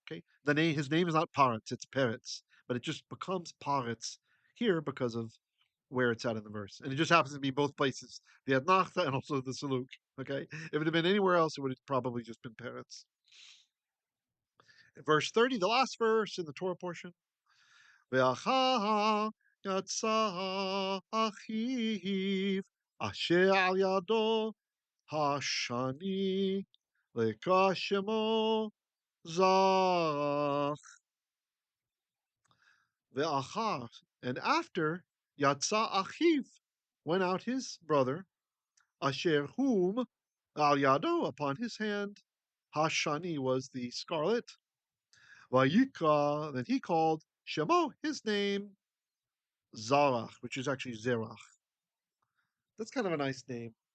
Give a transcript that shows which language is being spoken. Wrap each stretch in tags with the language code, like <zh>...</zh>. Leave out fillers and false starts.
<en>Okay, his name is not Paretz, it's Peretz, but it just becomes Paretz here because of where it's at in the verse, and it just happens to be both places, the etnachta and also the saluk. Okay, if it had been anywhere else, it would have probably just been Peretz. Verse 30, the last verse in the Torah portion.</en> <he>ואחר יצא אחיו אשר על ידו השני לקרא שמו זרח.</he> <en>ואחר, and after,</en> <he>יצא אחיו,</he> <en>went out his brother, אשר whom al yado, upon his hand, hashani was the scarlet, vayikra, then he called Shemo, his name, Zarach, which is actually Zerach. That's kind of a nice name.</en>